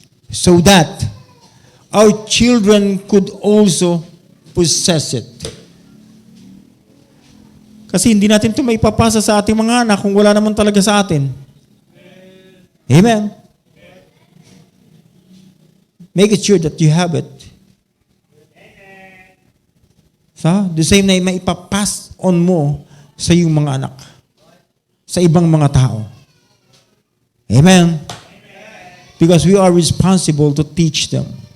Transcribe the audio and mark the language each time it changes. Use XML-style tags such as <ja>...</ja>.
<en>So that our children could also possess it.</en> <tl>Kasi hindi natin ito maipapasa sa ating mga anak kung wala naman talaga sa atin. Amen.</tl> <en>Make it sure that you have it. The same</en> <tl>na maipapass on mo sa iyong mga anak, sa ibang mga tao. Amen?</tl> <en>Because we are responsible to teach them.</en>